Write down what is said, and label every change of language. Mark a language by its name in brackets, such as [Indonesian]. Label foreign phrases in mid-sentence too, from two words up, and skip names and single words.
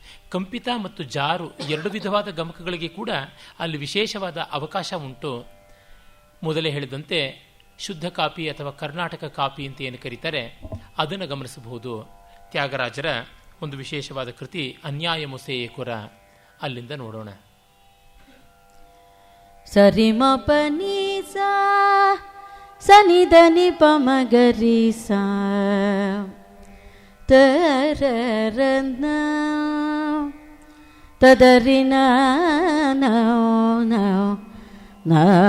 [Kannada] ಕಂಪಿತ ಮತ್ತು ಜಾರು ಎರಡು ವಿಧವಾದ ಗಮಕಗಳಿಗೆ ಕೂಡ ಅಲ್ಲಿ ವಿಶೇಷವಾದ ಅವಕಾಶ ಉಂಟು. ಮೊದಲೇ ಹೇಳಿದಂತೆ ಶುದ್ಧ ಕಾಪಿ ಅಥವಾ ಕರ್ನಾಟಕ ಕಾಪಿ ಅಂತ ಏನು ಕರೀತಾರೆ ಅದನ್ನು ಗಮನಿಸಬಹುದು. ತ್ಯಾಗರಾಜರ ಒಂದು ವಿಶೇಷವಾದ ಕೃತಿ ಅನ್ಯಾಯ ಮುಸೇಯಕುರ, ಅಲ್ಲಿಂದ ನೋಡೋಣ. ಸರಿಮ ಪನಿ ಸಾ ಸನಿಧನಿ ಪಮಗರಿ ಸಾ ತರರನ ತದರಿನ ನೌ ನೌ ನೌ